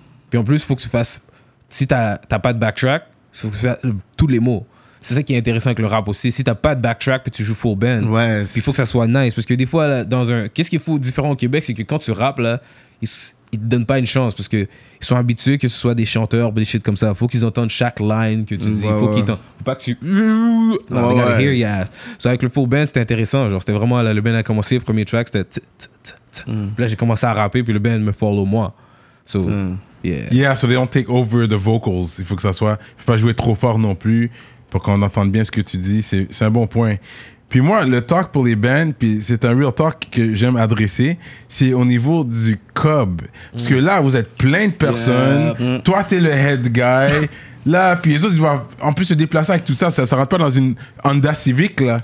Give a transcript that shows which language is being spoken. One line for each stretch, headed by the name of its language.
French: Puis en plus, il faut que tu fasses... Si t'as pas de backtrack, il faut que tu fasses tous les mots. C'est ça qui est intéressant avec le rap aussi. Si t'as pas de backtrack puis tu joues full band, ouais, puis il faut que ça soit nice. Parce que des fois, là, qu'est-ce qu'il faut différent au Québec, c'est que quand tu rappes, là, ils te donnent pas une chance parce qu'ils sont habitués que ce soit des chanteurs, des shit comme ça. Faut qu'ils entendent chaque line que tu dis. Faut pas que tu... Non,
English: they gotta hear your ass.
French: So, avec le full band, c'était intéressant. Genre, c'était vraiment... Là, le band a commencé, le premier track, c'était... Puis là, j'ai commencé à rapper, puis le band me follow moi.
English: So, yeah, so they don't take over the vocals.
French: Il faut que ça soit... Il faut pas jouer trop fort non plus pour qu'on entende bien ce que tu dis. C'est un bon point. Puis moi, le talk pour les bands, puis c'est un real talk que j'aime adresser, c'est au niveau du cob. Parce que là, vous êtes plein de personnes. Toi, t'es le head guy. Là, puis les autres, ils doivent en plus se déplacer avec tout ça. Ça rentre pas dans une Honda Civic, là.